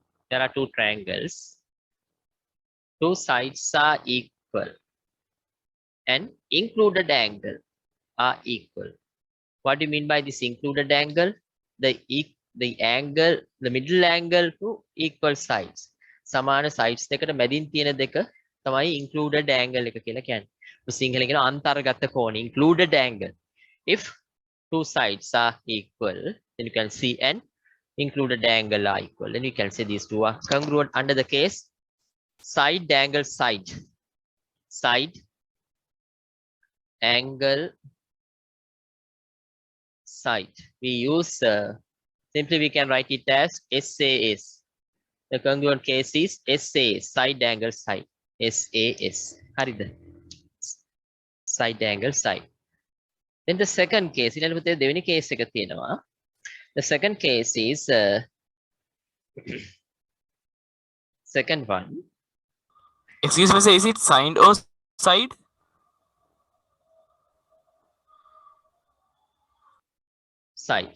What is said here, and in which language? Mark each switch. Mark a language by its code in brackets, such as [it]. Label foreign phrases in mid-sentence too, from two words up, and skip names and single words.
[en] there are two triangles. Two sides are equal and included angle are equal. What do you mean by this included angle? The angle, the middle angle to equal sides. [si] සමාන sides දෙකට මැදින් තියෙන දෙක තමයි [en] included angle [si] එක කියලා කියන්නේ. සිංහලෙන් කියන අන්තර්ගත කෝණ [en] included angle. If two sides are equal, then you can see an included angle are equal. Then you can say these two are congruent under the case side angle side. Side angle side. We use simply we can write it as SAS. The congruent case is SAS, side angle side. SAS. හරිද? Side angle side. Then the second case, [si] ඊළඟ පුතේ දෙවෙනි case එක තියෙනවා. [en] The second case is second one. Excuse me, sir, is it side or side? Side.